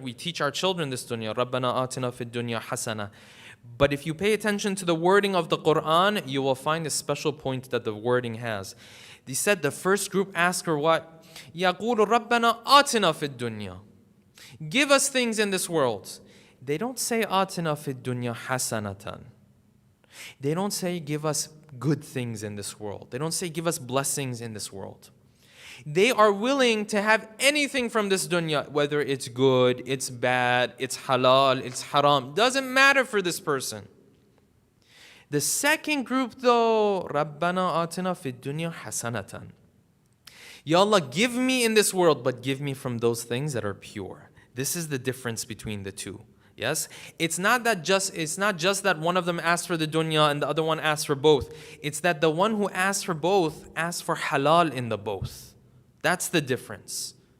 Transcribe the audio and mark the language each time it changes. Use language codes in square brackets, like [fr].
[en] We teach our children this dunya, [ar] رَبَّنَا آتِنَا فِي الدُّنْيَا حَسَنَةً. [en] But if you pay attention to the wording of the Quran, you will find a special point that the wording has. They said the first group asked her what? [ar] يَقُولُ رَبَّنَا آتِنَا فِي الدُّنْيا. [en] Give us things in this world. They don't say [ar] آتِنَا فِي الدُّنْيا حَسَنَةً. [en] They don't say give us good things in this world. They don't say give us blessings in this world. They are willing to have anything from this dunya, whether it's good, it's bad, it's halal, it's haram. Doesn't matter for this person. The second group though, [ar] رَبَّنَا آتِنَا فِي الدُّنْيَا حَسَنَةً. [en] Ya Allah, give me in this world, but give me from those things that are pure. This is the difference between the two. Yes? It's not just that one of them asked for the dunya and the other one asked for both. It's that the one who asked for both asked for halal in the both. That's the difference.